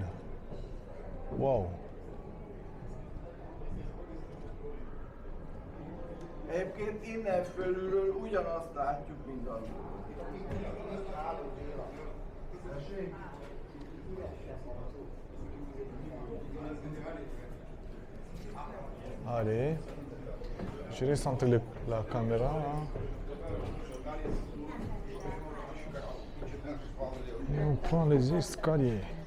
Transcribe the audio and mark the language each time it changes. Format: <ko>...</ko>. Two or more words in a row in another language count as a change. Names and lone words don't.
<hu>Wow. Egyébként innen fölülről ugyanazt látjuk, mint az.</hu> <fr>Allez, je vais centrer la caméra là. Et on prend les escaliers.</fr>